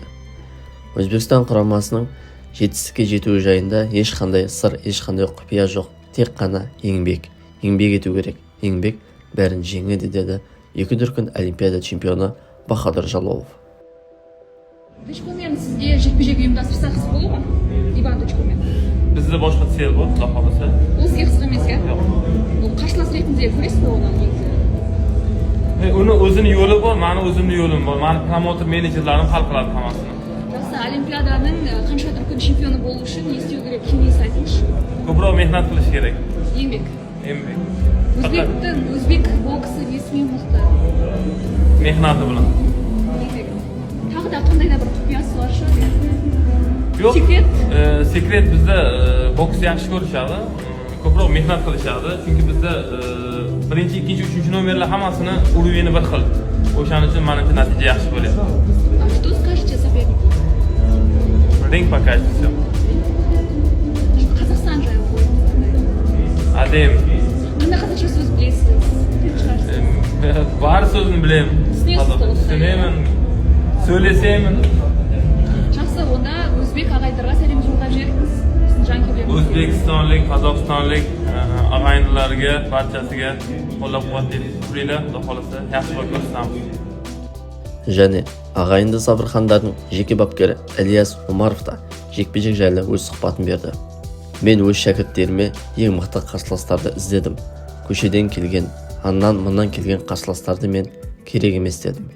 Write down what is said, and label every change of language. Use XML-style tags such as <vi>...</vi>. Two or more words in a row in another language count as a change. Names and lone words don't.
<kk>Өзбекстан құрамасының жетістікке жетуі жайында ешқандай сыр, ешқандай құпия жоқ, тек қана еңбек ету керек. Еңбек бәрін жеңеді деді екі дүркін Олимпиада чемпионы Бахадыр Жалолов. Дечкомен сізге жекпе-жек ұйымдастырсақ қызық болады ма? Иван Дечкомен.</kk> <uz>Bizde boshqa tsel bor, Xudo xolasa.</uz> <kk>Ол сізге қызық емес, иә?</kk> <uz>Yo'q.</uz> <kk>Бұл қарсылас ретінде көресіз бе оны негізі?</kk> <uz>Uni o'zini yo'li bor, meni o'zimni yo'lim bor. Meni promotor menejerlarim hal qiladi hammasini.</uz> <kk>Жақсы, Олимпиаданың қанша дүркін чемпионы болу үшін не істеу керек, кеңес айтыңызшы.</kk> <uz>Ko'proq mehnat qilish kerak.</uz> <kk>Еңбек. Еңбек. Өзбек боксы несімен мықты?</kk> <uz>Mehnati bilan.</uz> <kk>Еңбек. Тағы да қандай да бір құпиясы бар шығар?</kk> <uz>Yo'q. Sekret? Sekret bizda boks yaxshi ko'rishadi. Ko'proq mehnat qilishadi. Chunki bizda birinchi, ikkinchi, uchinchi nomerlar hammasini уровени bir xil. O'shaning uchun menimcha natija yaxshi bo'lyapti.</uz> <ru>А что скажете сопернику? Ring покажет всё.</ru> <kk>Қазақстан жайлы ойыңыз. Adem. Қандай қазақша сөз білесіз? Бар сөзін білемін. Түсінемін, сөйлесемін. Жақсы, онда өзбек ағайындарға сәлем жолдап жіберіңіз. Біздің жанкүйерлерімізге.</kk> <uz>O'zbekistonlik, Qozog'istonlik ағайындыларға barchasiga qo'llab-quvvatlaylik. Turinglar, Xudo xolasa, yaxshi bo'lib ko'rsatamiz.</uz> <kk>Және ағайынды Сабырхандардың жеке бапкері Ильяс Омаров та жекпе-жек жайлы өз сұхбатын берді. Мен өз шәкірттеріме ең мықты қарсыластарды іздедім. Көшеден келген, аннан-мұннан келген қарсыластарды мен керек емес дедім.</kk>